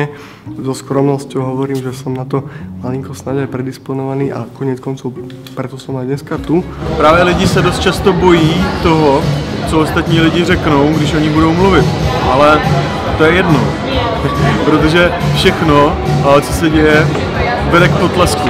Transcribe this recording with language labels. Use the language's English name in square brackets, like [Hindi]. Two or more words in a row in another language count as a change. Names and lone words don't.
[Slovak] So skromnosťou hovorím, že som na to malinko snáď aj predisponovaný a koniec koncov preto som aj dneska tu. [Czech] Právě lidi se dost často bojí toho, co ostatní lidi řeknou, když oni budou mluvit, ale to je jedno, protože všechno, co se děje, vede k potlesku.